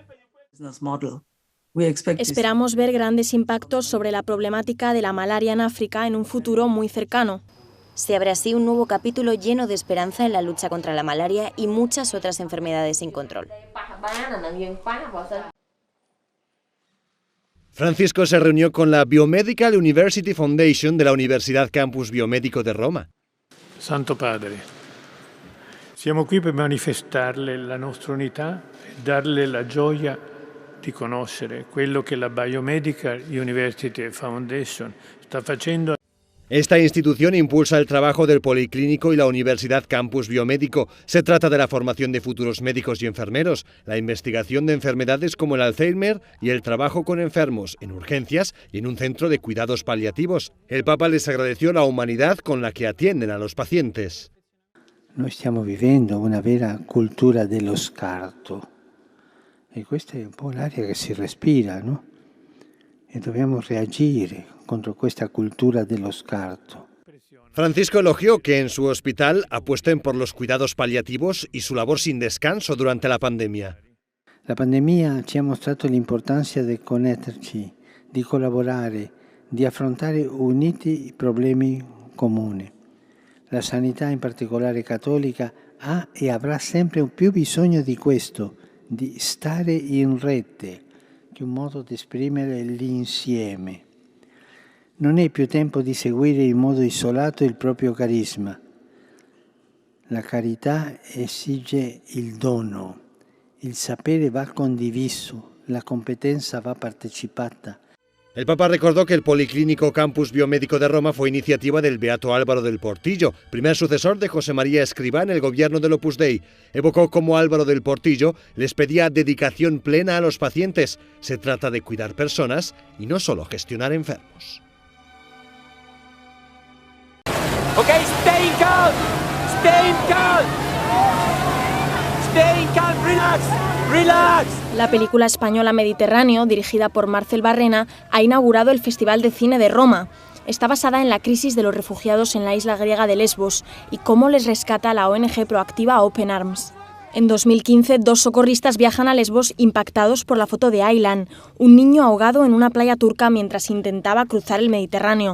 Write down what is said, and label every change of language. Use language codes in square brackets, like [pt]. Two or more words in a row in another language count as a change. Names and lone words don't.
[es] Esperamos ver grandes impactos sobre la problemática de la malaria en África en un futuro muy cercano. Se abre así un nuevo capítulo lleno de esperanza en la lucha contra la malaria y muchas otras enfermedades sin control. Francisco se reunió con la Biomedical University Foundation de la Universidad Campus Biomédico de Roma. [it] Santo Padre, siamo qui per manifestarle la nostra unità e darle la gioia di conoscere quello che la Biomedical University Foundation sta facendo. [es] Esta institución impulsa el trabajo del Policlínico y la Universidad Campus Biomédico. Se trata de la formación de futuros médicos y enfermeros, la investigación de enfermedades como el Alzheimer y el trabajo con enfermos en urgencias y en un centro de cuidados paliativos. El Papa les agradeció la humanidad con la que atienden a los pacientes. [it] Noi stiamo vivendo una vera cultura dello scarto e questa è un po' l'aria che si respira, no? E dobbiamo reagire contro questa cultura dello scarto. [es] Francisco elogió que en su hospital apuesten por los cuidados paliativos y su labor sin descanso durante la pandemia. [it] La pandemia ci ha mostrato l'importanza di connetterci, di collaborare, di affrontare uniti i problemi comuni. La sanità, in particolare cattolica, ha e avrà sempre più bisogno di questo, di stare in rete, che è un modo di esprimere l'insieme. Non è più tempo di seguire in modo isolato il proprio carisma. La carità esige il dono, il sapere va condiviso, la competenza va partecipata. [es] El Papa recordó que el Policlínico Campus Biomédico de Roma fue iniciativa del beato Álvaro del Portillo, primer sucesor de José María Escrivá en el gobierno del Opus Dei. Evocó cómo Álvaro del Portillo les pedía dedicación plena a los pacientes. Se trata de cuidar personas y no solo gestionar enfermos. [en] Okay, stay calm! Stay calm! Stay calm, relax! ¡Relax! [es] La película española Mediterráneo, dirigida por Marcel Barrena, ha inaugurado el Festival de Cine de Roma. Está basada en la crisis de los refugiados en la isla griega de Lesbos y cómo les rescata la ONG proactiva Open Arms. En 2015, 2 socorristas viajan a Lesbos impactados por la foto de Aylan, un niño ahogado en una playa turca mientras intentaba cruzar el Mediterráneo.